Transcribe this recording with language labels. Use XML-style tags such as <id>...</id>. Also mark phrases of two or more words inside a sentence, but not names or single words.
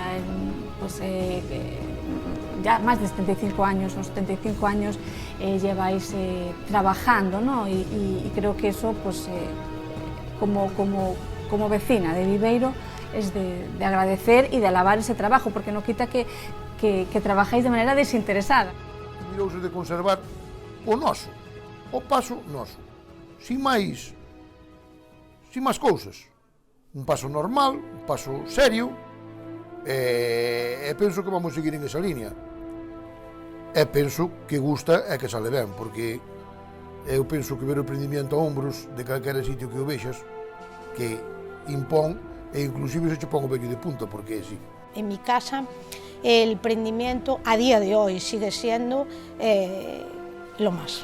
<es>Pues, ya más de 75 años, unos 75 años lleváis trabajando, ¿no? Y creo que eso, pues, como vecina de Viveiro, es de agradecer y de alabar ese trabajo, porque no quita que trabajáis de manera desinteresada.</es> <gl>Mirouse de conservar o noso, o paso noso, sin máis cousas. Un paso normal, un paso serio, e penso que vamos seguir en esa línea. E penso que gusta e que sale ben, porque eu penso que ver o prendimiento a hombros de calquera sitio que o vexas, que impón, e inclusive se che pon o vello de punta, porque é así.</gl> <es>En mi casa el prendimiento a día de hoy sigue siendo lo más.</es>